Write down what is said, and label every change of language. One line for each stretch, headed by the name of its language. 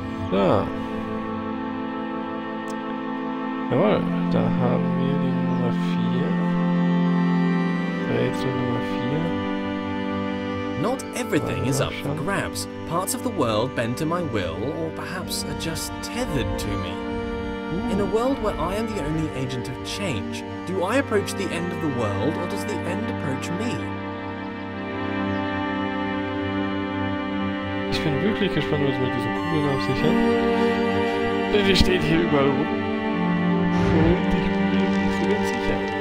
German: So. Jawohl, da haben wir die Nummer 4. Rätsel Nummer 4.
English: Not everything is up for grabs. Parts of the world bend to my will, or perhaps are just tethered to me. In a world where I am the only agent of change, do I approach the end of the world, or does the end approach me?
German: Ich bin wirklich gespannt, was mit diesen Kugeln auf sich hat. Denn die steht hier überall rum. Und ich bin mir nicht so ganz sicher.